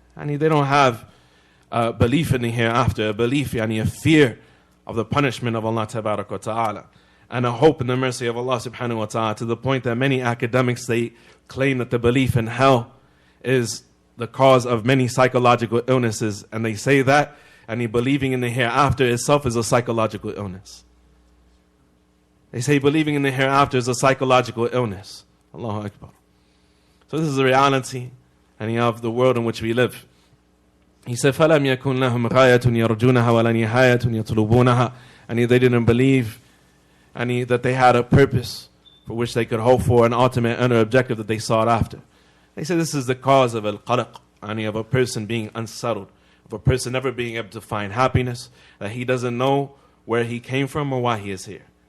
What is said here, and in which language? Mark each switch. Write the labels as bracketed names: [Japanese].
[English] They don't have a belief in the hereafter, a belief, a fear of the punishment of Allah tabarak wa ta'ala, and a hope in the mercy of Allah subhanahu wa ta'ala, to the point that many academics, they claim that the belief in hell is the cause of many psychological illnesses, and they say that believing in the hereafter itself is a psychological illness. They say believing in the hereafter is a psychological illness. Allahu Akbar. So this is the reality of the world in which we live. He said, [Arabic] فَلَمْ يَكُنْ لَهُمْ غَايَةٌ يَرْجُونَهَا وَلَا نِهَايَةٌ يَطْلُبُونَها. [English] And they didn't believe that they had a purpose for which they could hope for, an ultimate inner objective that they sought after. They said this is the cause of al-qalaq, of a person being unsettled, of a person never being able to find happiness, that he doesn't know where he came from or why he is here.